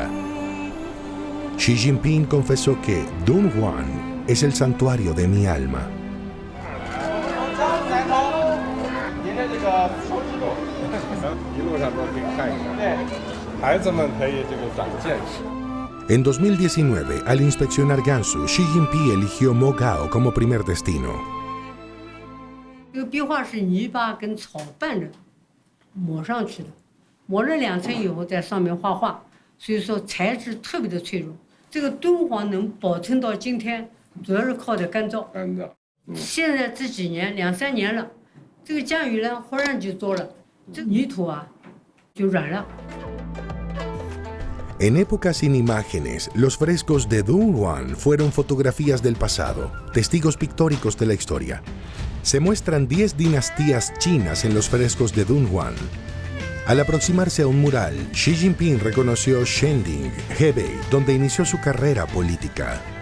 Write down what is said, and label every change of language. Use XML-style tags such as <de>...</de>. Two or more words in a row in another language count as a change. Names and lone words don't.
<es>Xi Jinping confesó que Dunhuang es el santuario de mi alma. En 2019, al inspeccionar Gansu, Xi Jinping eligió Mogao como primer destino.</es> <zh>这个壁画是泥巴跟草拌着抹上去的，抹了2层以后在上面画画，所以说材质特别的脆弱。这个敦煌能保存到今天，主要是靠着干燥。现在这几年2、3年了，这个降雨呢忽然就多了，这泥土啊就软了。</zh> <es>En épocas sin imágenes, los frescos de Dunhuang fueron fotografías del pasado, testigos pictóricos de la historia. Se muestran 10 dinastías chinas en los frescos de Dunhuang. Al aproximarse a un mural, Xi Jinping reconoció Shending, Hebei, donde inició su carrera política.</es>